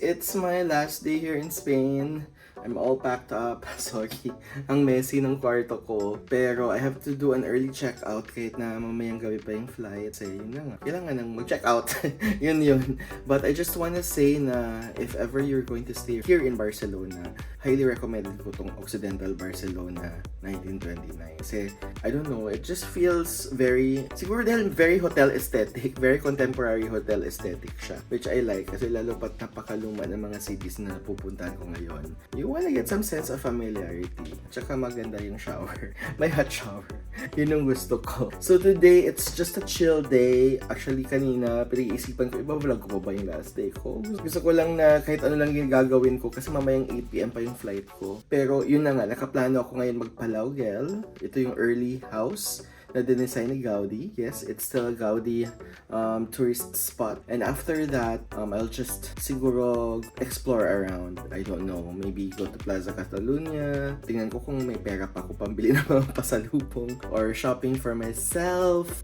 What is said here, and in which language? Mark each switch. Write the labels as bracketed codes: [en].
[en] It's my last day here in Spain. I'm all packed up. [tl] Sorry, ang messy ng kwarto ko. [en] Pero I have to do an early check-out [tl] kahit na mamayang gabi pa yung [en] flight. [tl] Kasi yun na nga, kailangan nang mag-check-out. yun. [en] But I just wanna say na if ever you're going to stay here in Barcelona, highly recommended ko tong Occidental Barcelona 1929. Kasi, I don't know, it just feels [tl] siguro dahil [en] very hotel aesthetic, very contemporary hotel aesthetic siya. Which I like [tl] kasi lalo pat napakaluma ng mga cities na pupuntahan ko ngayon. [en] You wanna get some sense of familiarity. [tl] Tsaka maganda yung shower. May hot shower. Yun yung gusto ko. [en] So today, it's just a chill day. [tl] Actually, kanina, pinag-iisipan ko, iba-vlog ko ba yung last day ko? Gusto ko lang na kahit ano lang yung gagawin ko kasi mamayang 8 p.m. pa yung flight ko. Pero yun na nga, nakaplano ako ngayon mag-Palauguel. Ito yung early house na dinesign ni Gaudi. [en] Yes, it's still a Gaudi tourist spot. And after that, I'll just siguro explore around. I don't know, maybe go to Plaza Catalunya. [tl] Tingnan ko kung may pera pa ako pambili ng mga pasalubong or shopping for myself.